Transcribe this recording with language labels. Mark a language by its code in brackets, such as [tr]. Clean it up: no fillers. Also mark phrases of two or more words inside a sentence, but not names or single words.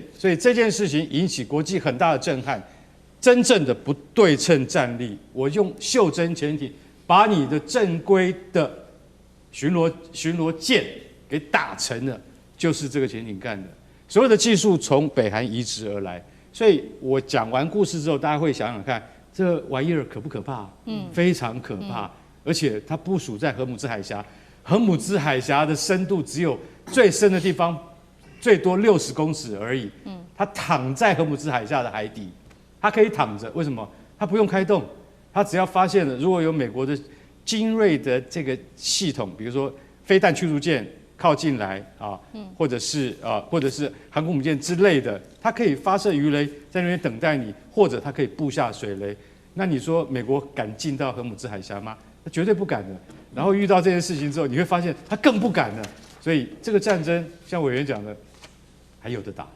[zh] 所以這件事情引起國際很大的震撼。真正的不对稱戰力，我用袖珍潛艇把你的正規的巡邏艦給打沉了，就是這個潛艇幹的。所有的技術從北韓移植而來， 所以我講完故事之後，大家會想想看，這玩意兒可不可怕？非常可怕。而且它部署在荷姆茲海峽，荷姆茲海峽的深度只有最深的地方最多60公尺而已。它躺在荷姆茲海峽的海底，它可以躺着，為什麼？它不用開動，它只要發現了如果有美國的精銳的這個系統，比如說飛彈驅逐艦靠近來啊，或者是航空母艦之類的，它可以發射魚雷在那邊等待你，或者它可以布下水雷。那你說美國敢進到荷姆茲海峽嗎？他絕對不敢的。然後遇到這件事情之後，你會發現他更不敢了。所以這個戰爭，像委員講的，還有得打。